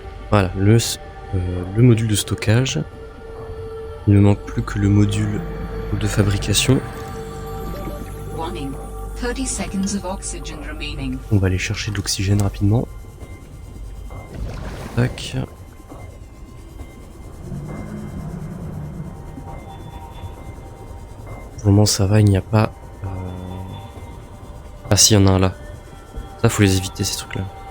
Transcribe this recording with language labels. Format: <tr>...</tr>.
<fr>Voilà, le module de stockage. Il ne manque plus que le module de fabrication.</fr> <en>Warning. 30 seconds of oxygen remaining.</en> <fr>On va aller chercher de l'oxygène rapidement. Tac. Pour le moment ça va, il n'y a pas... Ah si, il y en a un là. Ça faut les éviter ces trucs là.</fr>